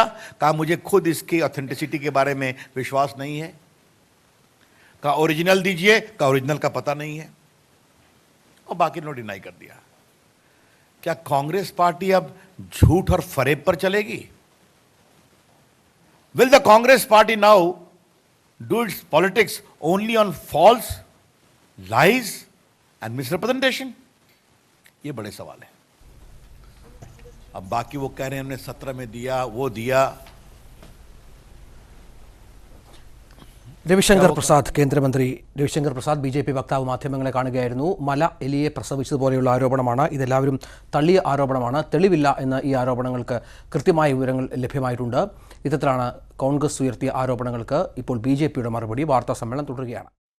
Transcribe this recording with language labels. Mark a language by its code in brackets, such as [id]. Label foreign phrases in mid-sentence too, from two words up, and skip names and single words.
[hi] कहा मुझे खुद इसकी ऑथेंटिसिटी के बारे में विश्वास नहीं है। कहा ओरिजिनल दीजिए? कहा ओरिजिनल का पता नहीं है। और बाकी ने डिनाई कर दिया। क्या कांग्रेस पार्टी अब झूठ और फरेब पर चलेगी? [en] Will the Congress party now do its politics only on falses, lies and misrepresentation? ये बड़े सवाल है। अब बाकी वो कह रहे हैं हमने 17 में दिया, वो दिया। [ml] രവിശങ്കർ പ്രസാദ് കേന്ദ്രമന്ത്രി രവിശങ്കർ പ്രസാദ് BJP വക്താവ് മാധ്യമങ്ങളെ കാണുകയായിരുന്നു. മല എലിയെ പ്രസവിച്ചതുപോലെയുള്ള ആരോപണമാണ്. ഇതെല്ലാവരും തള്ളിയ ആരോപണമാണ്. തെളിവില്ല എന്ന ഈ ആരോപണങ്ങൾക്ക് കൃത്യമായ വിവരങ്ങൾ ലഭ്യമായിട്ടുണ്ട്. ഇത്തരത്തിലാണ് കോൺഗ്രസ് ഉയർത്തിയ ആരോപണങ്ങൾക്ക് ഇപ്പോൾ BJPയുടെ മറുപടി. വാർത്താ സമ്മേളനം തുടരുകയാണ്.